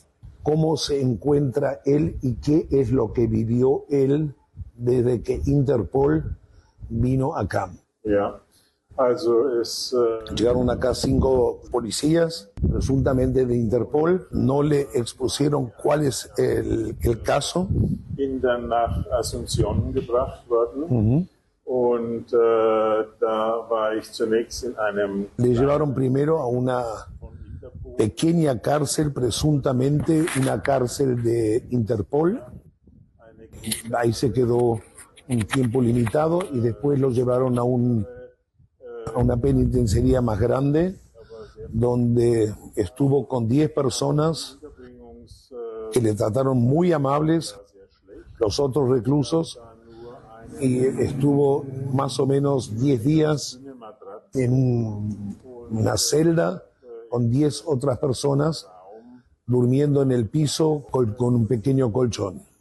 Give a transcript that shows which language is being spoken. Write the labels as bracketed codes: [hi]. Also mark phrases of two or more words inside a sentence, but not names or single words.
[es] ¿Cómo se encuentra él y qué es lo que vivió él desde que Interpol vino acá? Llegaron acá 5 policías, presuntamente de Interpol, no le expusieron cuál es el caso. [de] Bin dann nach Asunción gebracht worden. Und da war ich zunächst in einem... [es] Le llevaron primero a una pequeña cárcel, presuntamente una cárcel de Interpol. Ahí se quedó un tiempo limitado y después lo llevaron a una penitenciaría más grande, donde estuvo con 10 personas que le trataron muy amables, los otros reclusos, y estuvo más o menos 10 días en una celda con 10 otras personas durmiendo en el piso con un pequeño colchón.